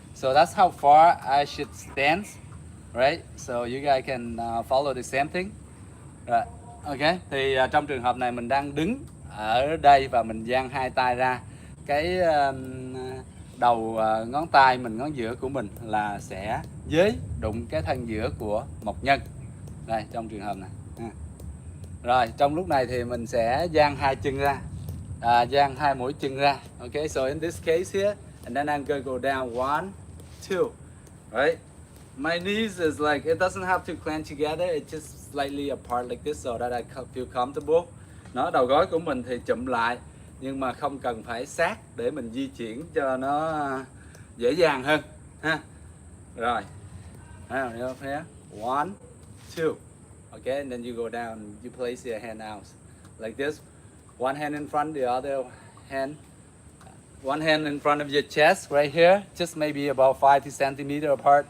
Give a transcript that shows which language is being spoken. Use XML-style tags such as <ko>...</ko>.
<en>So that's how far I should stand, right? So you guys can follow the same thing. Right.</en> <vi>Ok, thì trong trường hợp này mình đang đứng ở đây và mình dang hai tay ra. Cái đầu ngón tay mình, ngón giữa của mình là sẽ với đụng cái thân giữa của mộc nhân. Đây, trong trường hợp này. Rồi, trong lúc này thì mình sẽ dang hai chân ra. Dang hai mũi chân ra.</vi> <en>Ok, so in this case here, and then I'm gonna go down 1, 2, right? My knees is like, it doesn't have to clench together, it's just slightly apart like this so that I feel comfortable.</en> <vi>Đầu gối của mình thì chụm lại, nhưng mà không cần phải sát để mình di chuyển cho nó dễ dàng hơn ha.</vi> <en>Rồi, up here, 1, 2, okay, and then you go down, you place your hand out like this, one hand in front, the other hand. One hand in front of your chest right here, just maybe about 50 centimeters apart.</en>